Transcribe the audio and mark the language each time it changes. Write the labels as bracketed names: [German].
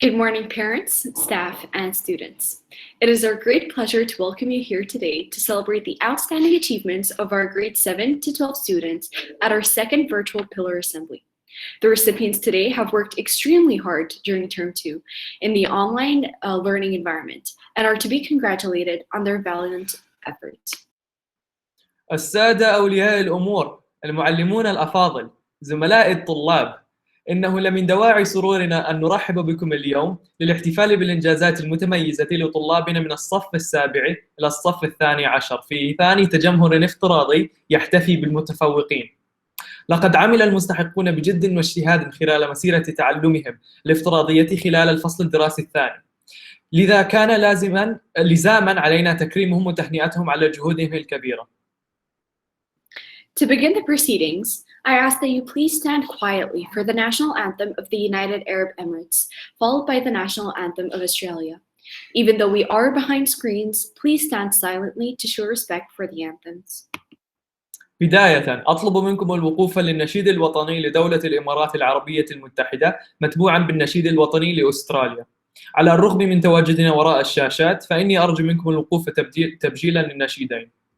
[English] Good morning, parents, staff, and students. It is our great pleasure to welcome you here today to celebrate the outstanding achievements of our grade 7 to 12 students at our second virtual Pillar Assembly. The recipients today have worked extremely hard during Term 2 in the online learning environment and are to be congratulated on their valiant efforts. [Arabic] السادة أولياء الأمور، المعلمون الأفاضل، زملائي الطلاب، إنه لمن دواعي سرورنا أن نرحب بكم اليوم للاحتفال بالإنجازات المتميزة لطلابنا من الصف السابع إلى الصف الثاني عشر في ثاني تجمهر افتراضي يحتفي بالمتفوقين. لقد عمل المستحقون بجد واجتهاد خلال مسيرة تعلمهم الافتراضية خلال الفصل الدراسي الثاني. لذا كان لزاما علينا تكريمهم وتهنئتهم على جهودهم الكبيرة. [English] To begin the proceedings, I ask that you please stand quietly for the national anthem of the United Arab Emirates, followed by the national anthem of Australia. Even though we are behind screens, please stand silently to show respect for the anthems. [Arabic] بداية أطلب منكم الوقوف للنشيد الوطني لدولة الإمارات العربية المتحدة متبوعا بالنشيد الوطني لأستراليا. على الرغم من تواجدنا وراء الشاشات فإني أرجو منكم الوقوف تبجيلا للنشيدين.